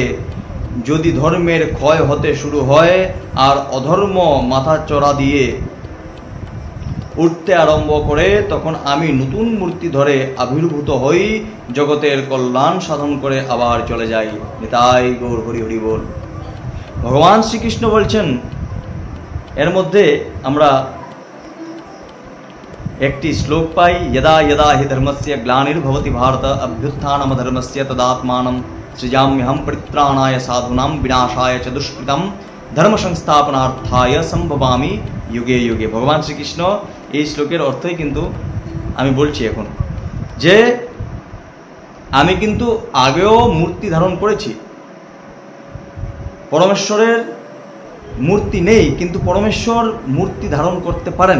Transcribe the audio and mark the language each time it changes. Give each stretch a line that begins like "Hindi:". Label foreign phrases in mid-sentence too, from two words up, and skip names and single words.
Bangla: যদি ধর্মের ক্ষয় হতে শুরু হয় আর অধর্ম মাথা চড়া দিয়ে উঠতে আরম্ভ করে, তখন আমি নতুন মূর্তি ধরে আবির্ভূত হই, জগতের কল্যাণ সাধন করে আবার চলে যাই। নিতাই গৌর হরি হরি বল। ভগবান শ্রীকৃষ্ণ বলছেন, এর মধ্যে আমরা একটি শ্লোক পাই,
Sanskrit: यदा यदा हि धर्मस्य ग्लानिर्भवति भारत अभ्युत्थानमधर्मस्य तदात्मानं सृजाम्यहं परित्राणाय साधूनां विनाशाय च दुष्कृतं धर्म संस्थापनार्थाय संभवामि युगे युगे।
Bangla: ভগবান শ্রীকৃষ্ণ এই শ্লোকের অর্থই কিন্তু আমি বলছি এখন, যে আমি কিন্তু আগেও মূর্তি ধারণ করেছি। পরমেশ্বরের মূর্তি নেই, কিন্তু পরমেশ্বর মূর্তি ধারণ করতে পারেন।